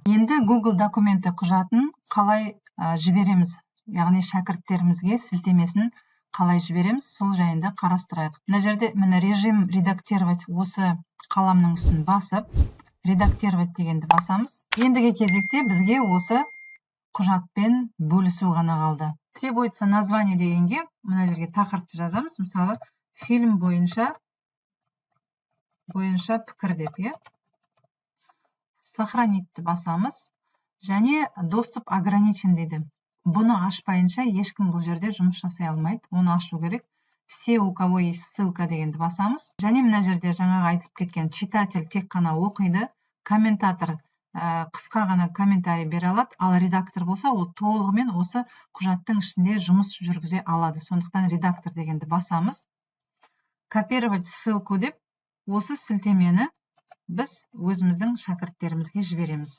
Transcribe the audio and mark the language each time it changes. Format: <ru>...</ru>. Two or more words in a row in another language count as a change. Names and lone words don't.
<kk>Енді Google документі құжатын қалай жібереміз, яғни шәкірттерімізге сілтемесін қалай жібереміз, сол жайында қарастырайық. Мына жерде</kk> <ru>режим редактировать</ru> <kk>осы қаламның үстін басып, редактировать дегенді басамыз. Ендігі кезекте бізге осы құжатпен бөлісу ғана қалды.</kk> <ru>Требуется название</ru> <kk>дегенге мына жерге тақырыпты жазамыз. Мысалы, фильм бойынша пікір деп, сохранитті басамыз, және</kk> <ru>доступ ограничен</ru> <kk>дейді. Бұны ашпайынша ешкім бұл жерде жұмыс жасай алмайды. Оны ашу керек.</kk> <ru>Все, у кого есть ссылка</ru> <kk>дегенді басамыз. Және мына жерде жаңағы айтып кеткен читатель тек қана оқиды, комментатор қысқа ғана комментарий бере алады, ал редактор болса, ол толығымен осы құжаттың ішінде жұмыс жүргізе алады. Сондықтан редактор дегенді басамыз.</kk> <ru>Копировать ссылку</ru> <kk>деп, осы сілтемені біз өзіміздің шәкірттерімізге жібереміз.</kk>